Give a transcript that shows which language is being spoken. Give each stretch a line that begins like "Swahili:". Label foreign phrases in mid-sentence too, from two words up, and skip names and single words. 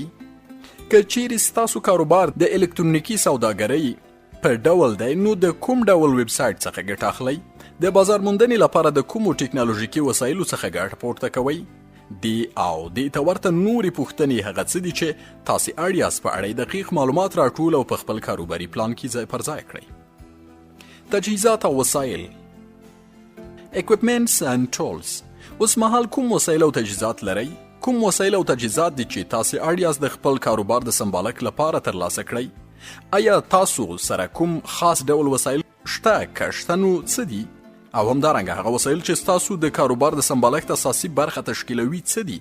Pashto: که چیرې ستاسو کاروبار د الکترونیکي سوداګرۍ په ډول دی، نو د کوم ډول ویب سایټ څخه ګټه اخلئ؟ د بازار موندنې لپاره د کومو ټکنالوژیکي وسایلو څخه ګټه پورته کوئ؟ دې او دې ته ورته نورې پوښتنې هغه څه دي چې تاسې اړ یاست په اړه دقیق معلومات راټول او په خپل کاروباري پلان کې ځای پر ځای کړئ. تجهیزات او وسایل
English: equipments and tools.
Pashto: اوس مهال کوم وسایل او تجهیزات لرئ؟ کوم وسایل او تجهیزات دي چې تاسې اړ یاست د خپل کاروبار د سمبالښت لپاره ترلاسه کړئ؟ آیا تاسو سره کوم خاص ډول وسایل شته؟ که شته نو څه دي؟ او همدارنګه هغه وسایل چې ستاسو د کاروبار د سمبالښت اساسي برخه تشکیلوي څه دي؟